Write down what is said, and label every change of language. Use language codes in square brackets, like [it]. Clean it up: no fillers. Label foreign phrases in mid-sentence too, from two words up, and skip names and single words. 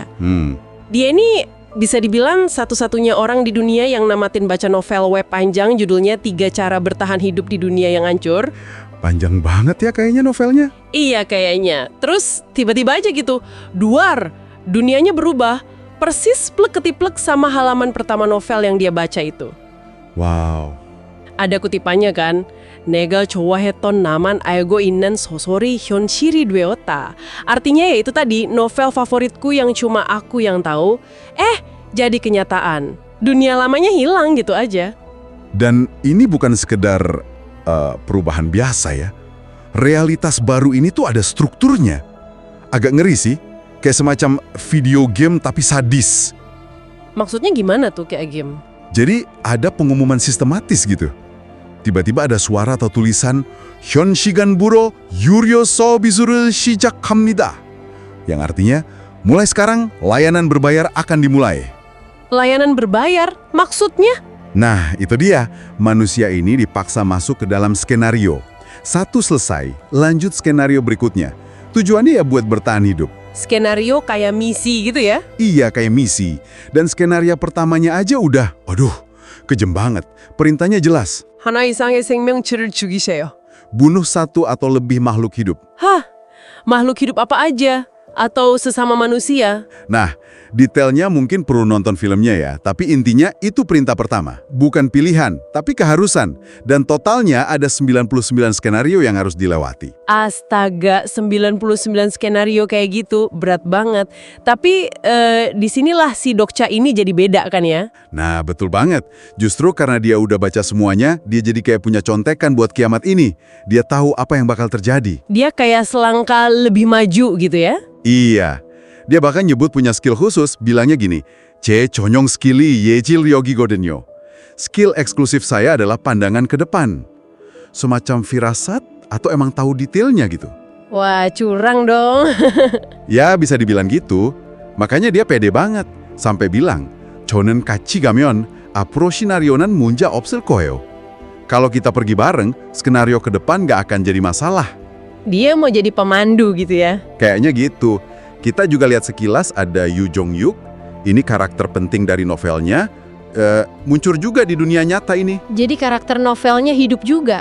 [id] Dia ini bisa dibilang satu-satunya orang di dunia yang namatin baca novel web panjang judulnya 3 Cara Bertahan Hidup di Dunia yang Hancur. Panjang banget ya kayaknya novelnya. Iya kayaknya. Terus tiba-tiba aja gitu, duar, dunianya berubah. Persis plek-ketiplek sama halaman pertama novel yang dia baca itu. Wow. Ada kutipannya kan, [ko] 내가 좋아했던 나만 알고 있는 소설이 현실이 되었다. [id] Artinya ya itu tadi, novel favoritku yang cuma aku yang tahu, jadi kenyataan. Dunia lamanya hilang gitu aja. Dan ini bukan sekedar perubahan biasa ya. Realitas baru ini tuh ada strukturnya. Agak ngeri sih, kayak semacam video game tapi sadis. Maksudnya gimana tuh kayak game? Jadi ada pengumuman sistematis gitu. Tiba-tiba ada suara atau tulisan [ko] 현시간 부로 유료 서비스를 시작합니다. [id] Yang artinya, mulai sekarang layanan berbayar akan dimulai. Layanan berbayar? Maksudnya? Nah, itu dia. Manusia ini dipaksa masuk ke dalam skenario. Satu selesai, lanjut skenario berikutnya. Tujuannya ya buat bertahan hidup. Skenario kayak misi gitu ya? Iya, kayak misi. Dan skenario pertamanya aja udah, kejem banget. Perintahnya jelas. [ko] 하나 이상의 생명체를 죽이세요. [id] Bunuh satu atau lebih makhluk hidup. Hah? Makhluk hidup apa aja? Atau sesama manusia? Nah, detailnya mungkin perlu nonton filmnya ya, tapi intinya itu perintah pertama. Bukan pilihan, tapi keharusan. Dan totalnya ada 99 skenario yang harus dilewati. Astaga, 99 skenario kayak gitu, berat banget. Tapi disinilah si Dokja ini jadi beda kan ya? Nah, betul banget. Justru karena dia udah baca semuanya, dia jadi kayak punya contekan buat kiamat ini. Dia tahu apa yang bakal terjadi. Dia kayak selangkah lebih maju gitu ya? Iya. Dia bahkan nyebut punya skill khusus, bilangnya gini, [ko] 제 전용 스킬이 예질력이거든요. [id] Skill eksklusif saya adalah pandangan ke depan. Semacam firasat atau emang tahu detailnya gitu. Wah, curang dong. Ya, bisa dibilang gitu. Makanya dia pede banget. Sampai bilang, [ko] 저는 같이 가면 앞으로 시나리오는 문제 없을 거예요. [id] Kalau kita pergi bareng, skenario ke depan nggak akan jadi masalah. Dia mau jadi pemandu gitu ya? Kayaknya gitu. Kita juga lihat sekilas ada Yoo Jong-yuk. Ini karakter penting dari novelnya. Muncul juga di dunia nyata ini. Jadi karakter novelnya hidup juga?